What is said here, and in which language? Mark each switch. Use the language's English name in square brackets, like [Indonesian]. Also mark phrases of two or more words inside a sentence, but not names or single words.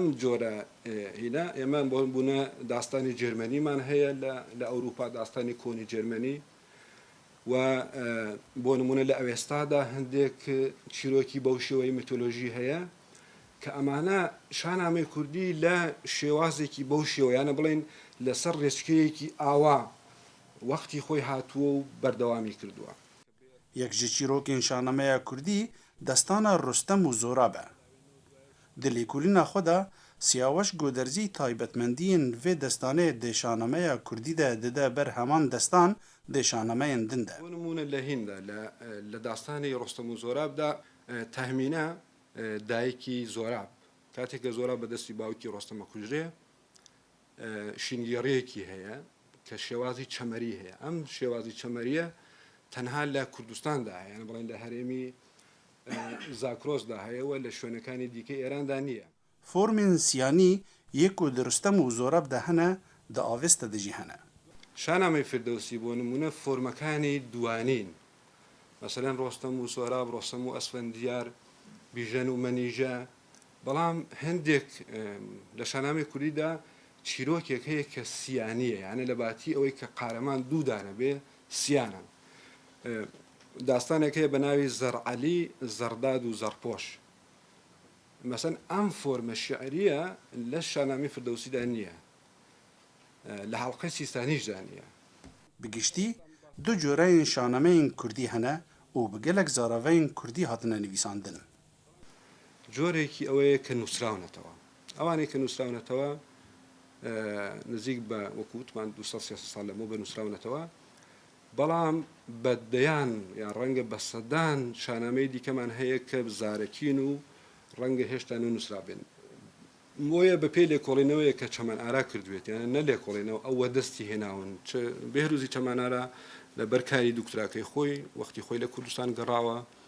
[Central Kurdish] جۆرە هینا ئێمە بۆ بوونە داستانی جێرمەنیمان هەیە لە ئەوروپا داستانی کۆنی جێرمەنی و بۆ نمونە لە ئەوێستادا هەندێک چیرۆکی بەو شێوەی میتۆلۆژی هەیە کە ئەمانە شانامەی کوردی لە شێوازێکی بەو شێوەیانە بڵێن لەسەر ڕێچکەیەکی ئاوا وەختی خۆی هاتووە و بەردەوامی کردووە [Kurdish] یەک ji çîrokên şanameya Kurdî destana Rostem û Zorab e. Di lêkolîna xwe de Siyaweş Goderzî taybetmendiyên vê destanê dê şanameya Kurdî de dide ber heman destan dê şanameyên din de. [Central Kurdish] بۆ نمونە لە هیندا لە داستانی ڕۆستەم و زۆرابدا تەهمینە دایکی زۆراب کاتێککە زۆراب بەدەستی باوکی ڕۆستەمە کوژرێ شینگێڕەیەکی هەیە کە شێوازی چەمەری هەیە ئەم شێوازی چەمەریە تەنها لە کوردستاندا هەیە بڵێن لە هەرێمی زاکرۆسدا هەیەوە لە شوێنەکانی دیکەی ئێراندا نییە [Kurdish] Formên siyanî yê ku di Rostem û Zorab de hene di avêsta de jî hene. [Central Kurdish] شانامەی فردەوسی بۆ نمونە فۆرمەکانی دوانین مەسەلەن ڕۆستەم و سۆراب ڕۆستەم و ئەسفەندیار بیژەن و مەنیژە بەڵام هەندێک لە شانامەی کوردیدا چیرۆکێک هەیە کە سیانیە یانە لە باتی ئەوەی کە قارەمان دوودانە بێ سیانە داستانێک هەیە بە ناوی زەرعەلی زەرداد و زەرپۆش مەسەن ئەم فۆرمە شعریە لە شانامی فردەوسیدا نییە لە حەڵقەی سیستانیشدا نییە [Kurdish] Bi du coreyên şanameyên Kurdî hene û bi gelek zaraveyên Kurdî hatine nivîsandin. [Central Kurdish] جۆرێکی ئەوەیە کە نووسراونەتەوە ئەوانەی کە نووسراونەتەوە نزیک بە وەکووتمان 200 ساڵ لەمە بە نووسراونەتەوە بەڵام بەدەیان یان ڕەنگە بە سەدان شانامەی دیکەمان هەیە کە زارەکین و ڕەنگە هێشتا نووسرابێن بۆیە بە پێی لێکۆڵینەوەیە کە چەمان ئارا کردوێت یانە نە لێکۆڵینەوە ئەوە دەستی هێناون بێهروزی چەمانارە لە بەرکاری دوکتراکەی خۆی وەختی خۆی لە کوردستان گەڕاوە